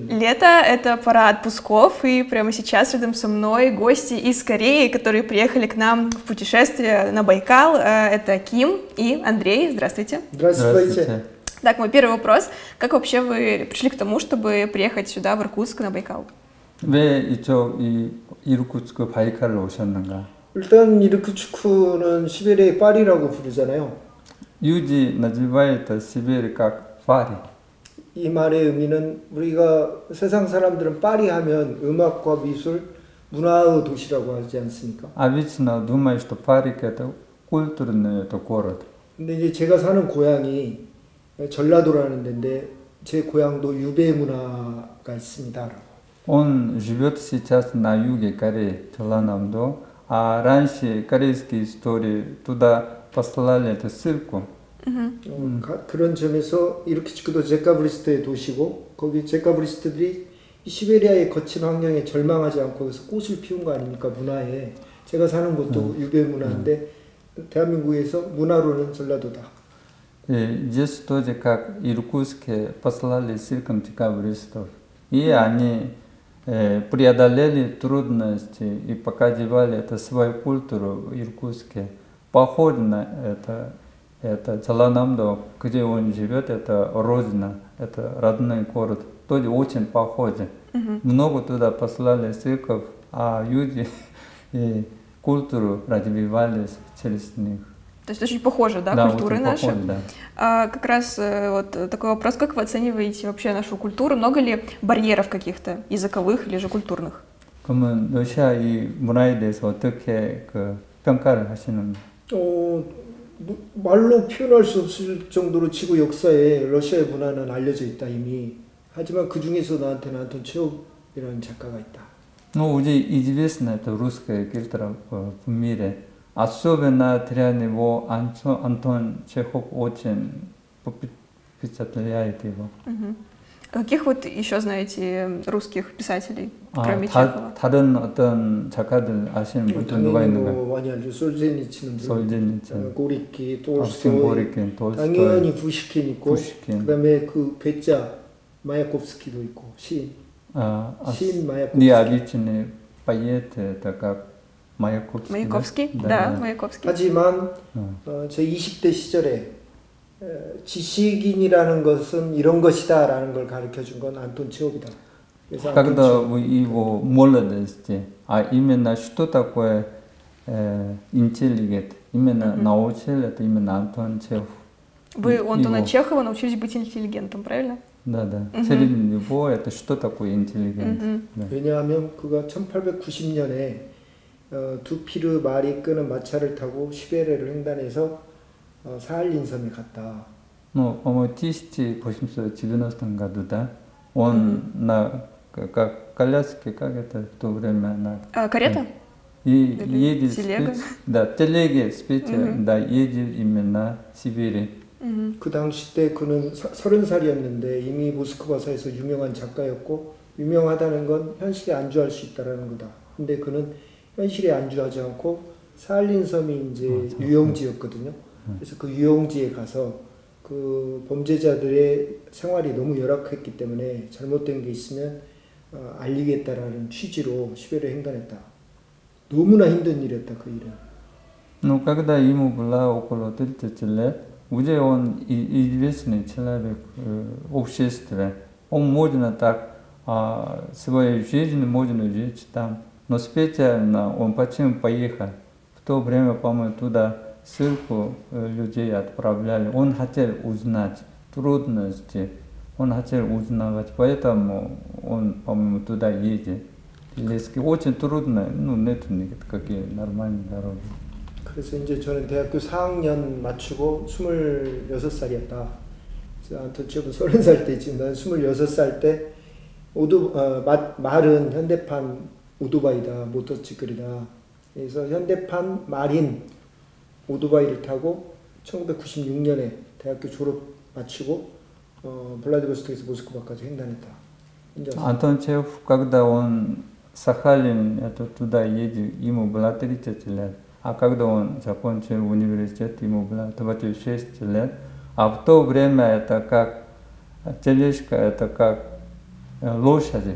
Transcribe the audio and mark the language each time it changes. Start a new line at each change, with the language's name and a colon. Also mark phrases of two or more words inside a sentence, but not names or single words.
Russian: лето, это пора отпусков, и прямо сейчас рядом со мной гости из Кореи, которые приехали к нам в путешествие на Байкал. Это Ким и Андрей. Здравствуйте. Здравствуйте. Так, мой первый вопрос. Как вообще вы пришли к тому, чтобы приехать сюда, в Иркутск, на Байкал?
Korean: 왜 이쪽 이르쿠츠크 바이칼로 오셨는가? 일단 이르쿠츠크는 시베리아의 파리라고 부르잖아요.
Russian: 유지 называет Сибирь как 파리.
Korean: 이 말의 의미는 우리가 세상 사람들은 파리 하면 음악과 미술, 문화의 도시라고 하지 않습니까?
Russian: Обычно думают, что Париж это культурный город.
Korean: 근데 이제 제가 사는 고향이 전라도라는 데인데 제 고향도 유배 문화가 있습니다.
Russian: Он живет сейчас на юге Кореи, Чоланамдо, а раньше корейские истории туда послали эту ссылку.
Korean: 그런 점에서 이르쿠츠크도 제카브리스트의 도시고 거기 제카브리스트들이 시베리아의 거친 환경에 절망하지 않고 여기서 꽃을 피운 거 아닙니까? 문화에. 제가 사는 곳도 유배 문화인데 대한민국에서 문화로는 전라도다.
Russian: Здесь тоже как Иркутске послали ссылку декабристов. И они преодолели трудности и показывали это свою культуру в Иркутске. Похоже на это Чоланамдо, где он живет, это родина, это родной город. Тоже очень похоже. Много туда послали ссылков, а люди и культуру развивались через них. То есть очень похоже, да, культуры наши? Похоже, да. Как раз вот такой вопрос, как вы оцениваете вообще нашу культуру? Много ли барьеров каких-то, языковых или же культурных?
Korean: 그러면 러시아 이 문화에 대해서 어떻게 평가를 하시는? 말로 표현할 수 없을 정도로 지구 역사에 러시아의 문화는 알려져 있다 이미. 하지만 그 중에서 나한테는 안톤 체홉이라는 작가가 있다.
Russian: Ну, уже известно это русская культура в мире. Особенно для него Антон Чехов очень впечатляет его. Каких вот еще знаете русских писателей, кроме Чехова?
Korean: 다른 어떤 작가들 아시는 분들 누가 있는가? 많이 알죠. 솔제니츠는 고리키, 톨스토이, 당연히 푸시킨 있고, 그다음에 그 괴짜 마야콥스키도 있고 시인 마야콥스키. 네 아비치네 파이에테 как
Russian: Маяковский? Да, Маяковский.
Korean: 하지만 제 20대 시절에 지식인이라는 것은 이런 것이다라는 걸 가르쳐준 건 안톤 체홉이다.
Russian: Когда вы его молодости, а именно что такое интеллигент, именно научил это именно Антон Чехов. Вы у Антона Чехова научились быть интеллигентом, правильно? Да. Среди него это что такое интеллигент.
Korean: 왜냐하면 그가 1890년에 두피르 말이 끄는 마차를 타고 시베리아를 횡단해서 사할린 섬에 갔다.
Russian: Ну, по-моему, 1890 году, да? Он на коляске, как это в то время? Карета? И едет телега? Да, телеге с Питера, да, едет именно в Сибирь.
Korean: 그 당시 때 그는 30살이었는데 이미 모스크바사에서 유명한 작가였고 유명하다는 건 현실에 안주할 수 있다라는 거다. 근데 그는 현실에 안주하지 않고 사할린 섬이 이제 유영지였거든요. 그래서 그 유영지에 가서 그 범죄자들의 생활이 너무 열악했기 때문에 잘못된 게 있으면 알리겠다라는 취지로 시베리아 횡단했다. 너무나 힘든 일이었다 그 일은.
Russian: Ну, когда ему было около 30 лет, уже он известный человек в обществе, он можно так свою жизнь можно жить там. Но специально он почему поехал? В то время, по-моему, туда ссылку людей отправляли. Он хотел узнать трудности, он хотел узнавать, поэтому он, по-моему, туда едет. Очень трудно, нет никакие нормальные дороги.
Korean: 그래서 이제 저는 대학교 4학년 마치고 26살이었다. 그래서 안톤 체홉은 30살 때 지금 난 26살 때 말은 현대판 오토바이다, 모터시클이다. 그래서 현대판 말인 오토바이를 타고 1996년에 대학교 졸업 마치고 블라디보스톡에서 모스크바까지 횡단했다.
Russian: Антон Чехов, когда он Сахалин, это туда едет, ему было 30 лет. А когда он закончил университет, ему было 26 лет. А в то время это как тележка, это как лошади.